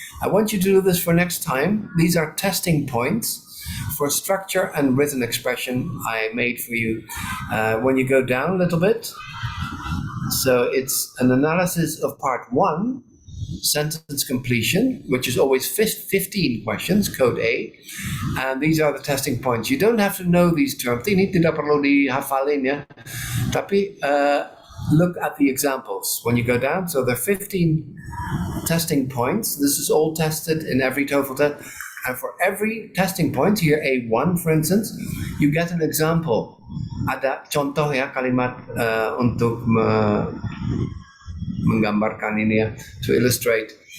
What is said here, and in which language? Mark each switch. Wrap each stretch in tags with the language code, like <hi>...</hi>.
<en>I want you to do this for next time. These are testing points for structure and written expression I made for you. When you go down a little bit, so it's an analysis of part 1, sentence completion, which is always 15 questions, code A, and these are the testing points. You don't have to know these terms.</en> <id>Ini tidak perlu dihafalin, ya.</id> <en>Tapi look at the examples when you go down. So there are 15 testing points. This is all tested in every TOEFL test. And for every testing point, here A1 for instance, you get an example.</en> <id>Ada contoh, ya, kalimat untuk menggambarkan ini, ya,</id> <en>to illustrate.</en>